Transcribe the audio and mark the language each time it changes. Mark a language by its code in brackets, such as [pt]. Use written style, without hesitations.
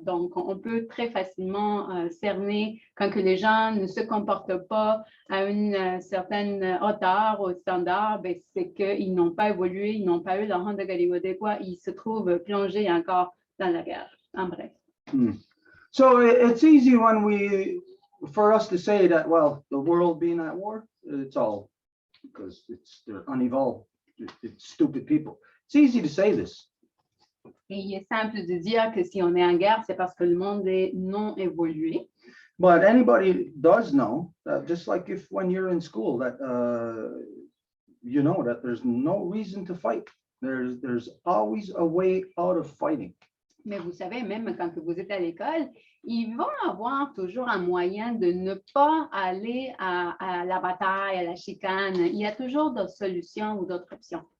[fr] Donc, on peut très facilement cerner quand que les gens ne se comportent pas à une certaine hauteur, au standard, ben, c'est qu'ils n'ont pas évolué, ils n'ont pas eu leur Honda Gari Wadekwa, ils se trouvent plongés encore dans la guerre, en bref. [en] So it's easy for us to say that, well, the world being at war, it's all because they're unevolved, it's stupid people. It's easy to say this. [fr] Et il est simple de dire que si on est en guerre, c'est parce que le monde est non évolué. [en] But anybody does know that, just like if when you're in school, that you know that there's no reason to fight. There's always a way out of fighting. [fr] Mais vous savez, même quand vous êtes à l'école, ils vont avoir toujours un moyen de ne pas aller à la bataille, à la chicane. Il y a toujours d'autres solutions ou d'autres options.